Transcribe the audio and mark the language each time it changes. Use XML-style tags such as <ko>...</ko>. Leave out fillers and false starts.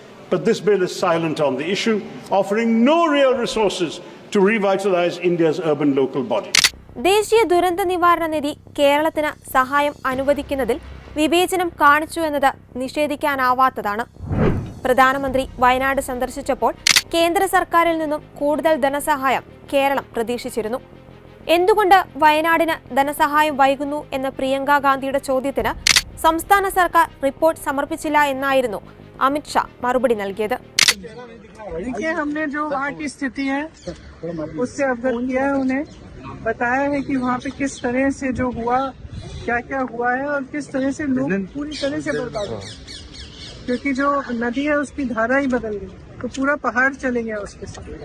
<en>But this bill is silent on the issue, offering no real resources to revitalize India's urban local bodies.</en> <ml>ദേശീയ ദുരന്ത നിവാരണ നിധി കേരളത്തിന് സഹായം അനുവദിക്കുന്നതിൽ വിവേചനം കാണിച്ചു എന്നത് നിഷേധിക്കാനാവാത്തതാണ്. പ്രധാനമന്ത്രി വയനാട് സന്ദർശിച്ചപ്പോൾ കേന്ദ്ര സർക്കാരിൽ നിന്നും കൂടുതൽ ധനസഹായം കേരളം പ്രതീക്ഷിച്ചിരുന്നു. എന്തുകൊണ്ട് വയനാടിന് ധനസഹായം വൈകുന്നു എന്ന പ്രിയങ്ക ഗാന്ധിയുടെ ചോദ്യത്തിന് സംസ്ഥാന സർക്കാർ റിപ്പോർട്ട് സമർപ്പിച്ചില്ല എന്നായിരുന്നു अमित शाह मरुबड़ी നൽകിയത്.</ml> <hi>देखिए, हमने जो वहाँ की स्थिति है उससे अवगत किया है, उन्हें बताया है कि वहाँ पे किस तरह से जो हुआ, क्या क्या हुआ है और किस तरह से लोग पूरी तरह से बर्बाद हुए, क्योंकि जो नदी है उसकी धारा ही बदल गई, तो पूरा पहाड़ चले गया उसके साथ।</hi>